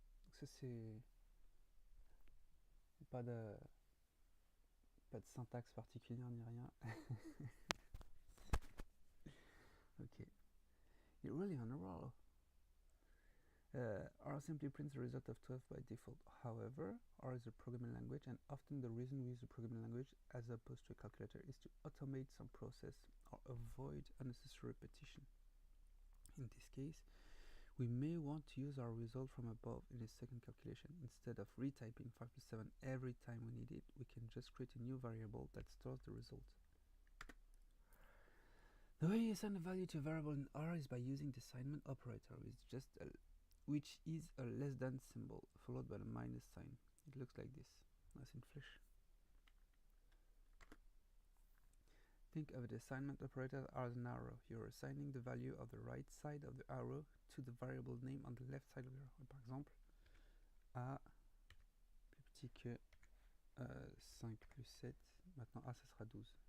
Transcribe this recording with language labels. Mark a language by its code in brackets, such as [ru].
[fr] Ça c'est pas de syntaxe particulière ni rien. [en] Okay, you're really on a roll. R simply prints the result of 12 by default. However, R is a programming language, and often the reason we use a programming language as opposed to a calculator is to automate some process or avoid unnecessary repetition. In this case, we may want to use our result from above in a second calculation. Instead of retyping 5 plus 7 every time we need it, we can just create a new variable that stores the result. The way you assign a value to a variable in R is by using the assignment operator, which is a less than symbol followed by the minus sign. It looks like this, nice and flush. Think of the assignment operator as an arrow. You're assigning the value of the right side of the arrow to the variable name on the left side of the arrow. [fr] Par exemple, A plus petit que 5 plus 7, maintenant A ça sera 12.